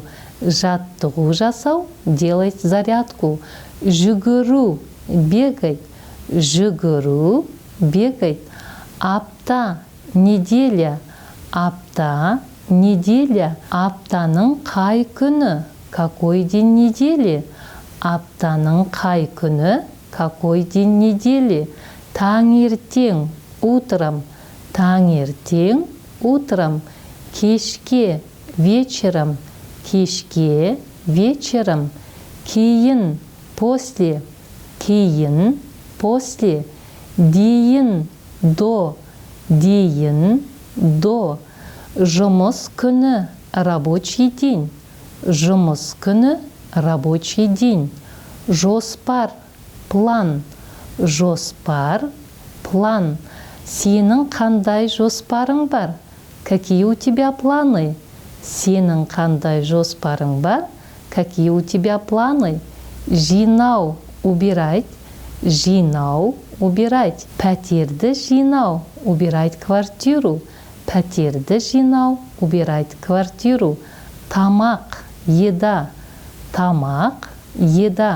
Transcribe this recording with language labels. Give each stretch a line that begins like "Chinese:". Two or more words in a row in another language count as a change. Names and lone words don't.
Kazakh: Жаттығу жасау,
Russian: делать зарядку.
Kazakh: Жүгіру, бегать. Жүгіру, бегать. Апта, неделя. Апта, неделя. Аптаның қай күні?
Russian: Какой день недели?
Kazakh: Аптаның қай күні?
Russian: Какой день недели?
Kazakh: Таңертең, утром. Таңертең, утром. Кешке, вечером. Кешке, вечером. Кейін, после. Кейін, после. Дейін, до. Дейін, до. Жұмыс күні,
Russian: рабочий день.
Kazakh: Жұмыс күні,
Russian: рабочий день.
Kazakh: Жоспар, план. Жоспар, план. Сенің қандай жоспарың бар?
Russian: Какие у тебя планы?
Kazakh: Сенің қандай жоспарың бар?
Russian: Какие у тебя планы?
Kazakh: Жинау, убирать. Жинау, убирать. Пәтерді жинау,
Russian: убирать квартиру.
Kazakh: Пәтерді жинау,
Russian: убирать квартиру.
Kazakh: Тамақ, еда. Тамақ, еда.